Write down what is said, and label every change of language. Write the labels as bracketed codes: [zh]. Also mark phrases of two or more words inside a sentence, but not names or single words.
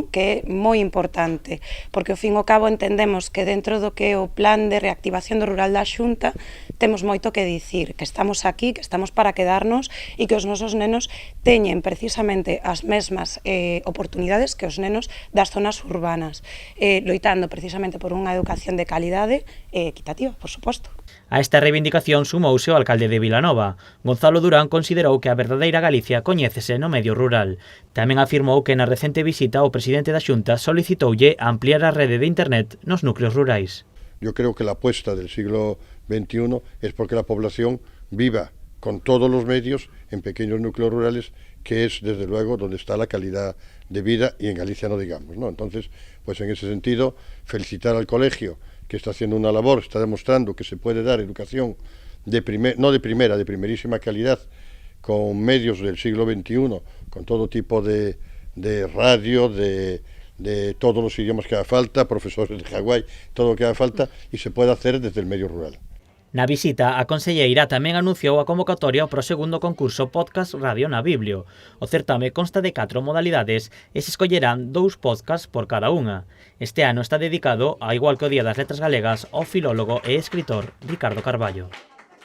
[gl] Que é moi importante, porque ao fin e ao cabo entendemos que dentro do que é o plan de reactivación do rural da Xunta temos moito que dicir, que estamos aquí, que estamos para quedarnos e que os nosos nenos teñen precisamente as mesmas oportunidades que os nenos das zonas urbanas, loitando precisamente por unha educación de calidade e equitativa, por suposto. A esta reivindicación sumouse o alcalde de Vilanova. Gonzalo Durán considerou que a verdadeira Galicia coñécese no medio rural. Tamén afirmou que na recente visita o presidente da Xunta solicitoulle ampliar a rede de internet nos núcleos rurais. [es] Yo creo que la apuesta del siglo XXI es porque la población viva con todos los medios en pequeños núcleos rurales, que es desde luego donde está la calidad de vida, y en Galicia no digamos, ¿no? Entonces, pues en ese sentido, felicitar al colegio, que está haciendo una labor, está demostrando que se puede dar educación de primerísima calidad, con medios del siglo XXI, con todo tipo de radio, de todos los idiomas que haga falta, profesores de Hawái, todo lo que haga falta, y se puede hacer desde el medio rural. [gl] Na visita, a conselleira tamén anunciou a convocatoria para o segundo concurso Podcast Radio na Biblio. O certame consta de 4 modalidades e se escollerán 2 podcasts por cada unha. Este ano está dedicado, ao igual que o Día das Letras Galegas, ao filólogo e escritor Ricardo Carballo.